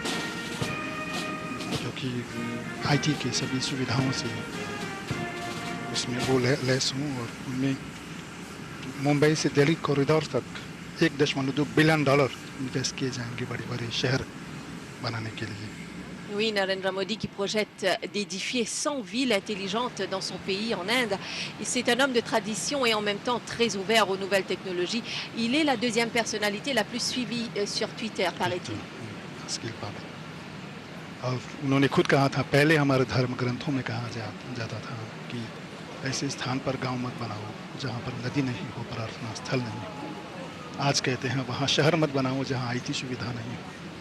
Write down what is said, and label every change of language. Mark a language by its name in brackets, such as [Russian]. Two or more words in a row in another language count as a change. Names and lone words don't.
[Hindi] जो कि आईटी की सभी सुविधाओं से उसमें वो लैस हों और उनमें मुंबई से दिल्ली कॉरिडोर तक $1.2 [English] billion invest [Hindi] किए जाएंगे बड़े बड़े शहर बनाने के लिए। [French] Oui, Narendra Modi qui projette d'édifier 100 villes intelligentes dans son pays, en Inde. C'est un homme de tradition et en même temps très ouvert aux nouvelles technologies. Il est la deuxième personnalité la plus suivie sur Twitter, paraît-il. [Hindi] और उन्होंने खुद कहा था, पहले हमारे धर्म ग्रंथों में कहा जाता था कि ऐसे स्थान पर गांव मत बनाओ जहां पर नदी नहीं हो, प्रार्थना स्थल नहीं हो। आज कहते हैं वहां शहर मत बनाओ जहां आईटी सुविधा नहीं हो।